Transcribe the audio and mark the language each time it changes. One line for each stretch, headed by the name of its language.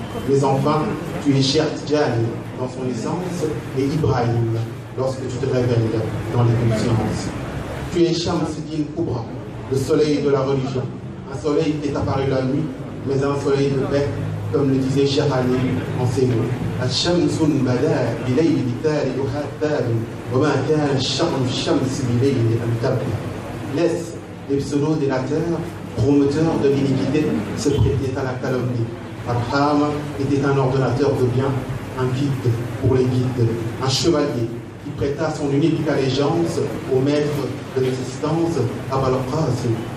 French: Mais enfin, tu es Cheikh Tidjani dans son essence et Ibrahim lorsque tu te révèles dans les consciences. Tu es Shamsuddin Kubra, le soleil de la religion, un soleil qui est apparu la nuit, mais un soleil de paix, comme le disait Cheikh Ali en ces mots.
Arabic: الشمس بدا بليل تاري حتى وما كان الشمس بليل أن تبدي.
French: Laisse les pseudo-délateurs, promoteurs de l'iniquité, se prêter à la calomnie. Arham était un ordonnateur de bien, un guide pour les guides, un chevalier qui prêta son unique allégeance au maître de l'existence, Abul Qasim.